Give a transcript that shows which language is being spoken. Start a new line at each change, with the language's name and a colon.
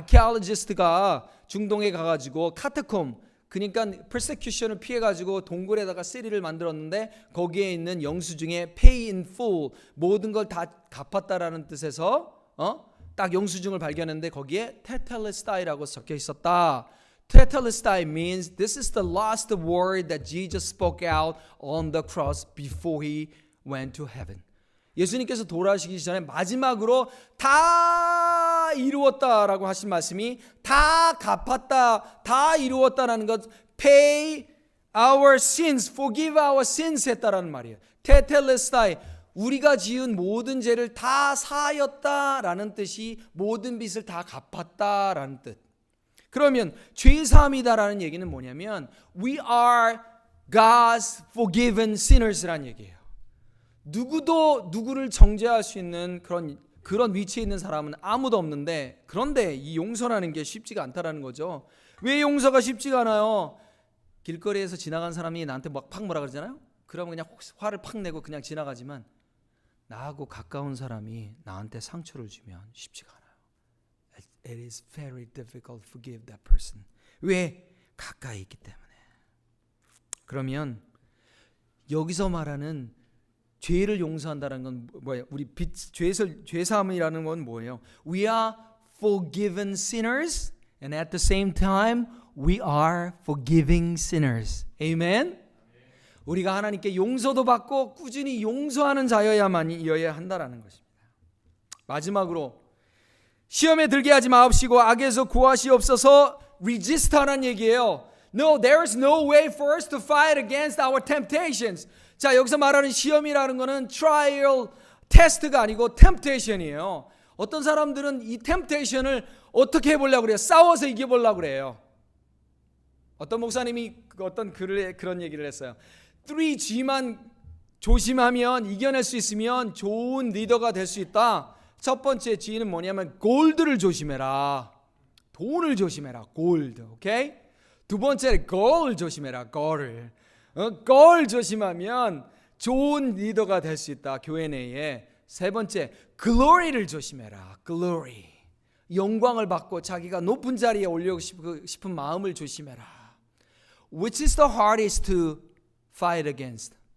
Korean: 아키올로지스트가 중동에 가가지고 카타콤, 그러니까 persecution을 피해가지고 동굴에다가 시리를 만들었는데, 거기에 있는 영수증에
English: pay in full,
Korean: 모든 걸 다 갚았다라는 뜻에서 딱 영수증을 발견했는데 거기에 테텔레스타이라고 적혀 있었다.
English: 테텔레스타이 means this is the last word that Jesus spoke out on the cross before he went to heaven.
Korean: 예수님께서 돌아오시기 전에 마지막으로 다 이루었다라고 하신 말씀이 다 갚았다, 다 이루었다라는 것,
English: pay our sins, forgive our sins
Korean: 했다라는 말이에요. 테텔레스타이, 우리가 지은 모든 죄를 다 사하였다라는 뜻이 모든 빚을 다 갚았다라는 뜻. 그러면 죄사함이다라는 얘기는 뭐냐면
English: we are God's forgiven sinners
Korean: 라는 얘기예요. 누구도 누구를 정죄할 수 있는 그런 위치에 있는 사람은 아무도 없는데, 그런데 이 용서라는 게 쉽지가 않다라는 거죠. 왜 용서가 쉽지가 않아요? 길거리에서 지나간 사람이 나한테 막 팍 뭐라 그러잖아요. 그러면 그냥 화를 팍 내고 그냥 지나가지만, 나하고 가까운 사람이 나한테 상처를 주면 쉽지가 않아요.
English: It is very difficult to forgive that person.
Korean: 왜? 가까이 있기 때문에. 그러면 여기서 말하는 죄를 용서한다는 건 뭐예요? 우리 죄사함이라는 건 뭐예요?
English: We are forgiven sinners, and at the same time we are forgiving sinners. Amen.
Korean: 우리가 하나님께 용서도 받고 꾸준히 용서하는 자여야만이어야 한다라는 것입니다. 마지막으로, 시험에 들게 하지 마옵시고 악에서 구하시옵소서. resist 하라는 얘기예요.
English: No, there is no way for us to fight against our temptations.
Korean: 자, 여기서 말하는 시험이라는 거는 trial, 테스트가 아니고 temptation이에요. 어떤 사람들은 이 temptation을 어떻게 해보려고 그래요? 싸워서 이겨보려고 그래요. 어떤 목사님이 어떤 글에 그런 얘기를 했어요. 3G만 조심하면, 이겨낼 수 있으면 좋은 리더가 될 수 있다. 첫 번째 G는 뭐냐면 골드를 조심해라. 돈을 조심해라. 골드. 오케이? 두 번째 골을 조심해라. 골을. 골 조심하면 좋은 리더가 될 수 있다, 교회 내에. 세 번째, glory를 조심해라. glory. 영광을 받고 자기가 높은 자리에 올리고 싶은 마음을 조심해라.
English: Which is the hardest to fight against?